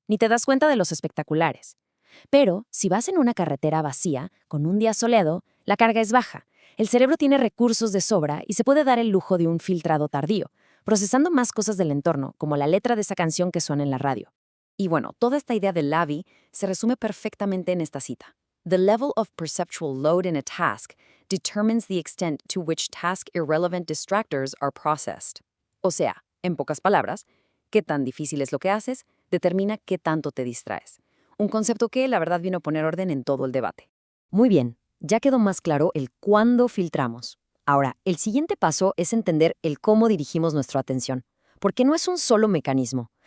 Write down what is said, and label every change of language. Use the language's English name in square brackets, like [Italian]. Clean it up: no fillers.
[Spanish] Ni te das cuenta de los espectaculares. Pero, si vas en una carretera vacía, con un día soleado, la carga es baja. El cerebro tiene recursos de sobra y se puede dar el lujo de un filtrado tardío, procesando más cosas del entorno, como la letra de esa canción que suena en la radio. Y bueno, toda esta idea de Lavie se resume perfectamente en esta cita. [English] The level of perceptual load in a task determines the extent to which task-irrelevant distractors are processed. [Spanish] O sea, en pocas palabras, qué tan difícil es lo que haces determina qué tanto te distraes. Un concepto que, la verdad, vino a poner orden en todo el debate. Muy bien, ya quedó más claro el cuándo filtramos. Ahora, el siguiente paso es entender el cómo dirigimos nuestra atención, porque no es un solo mecanismo.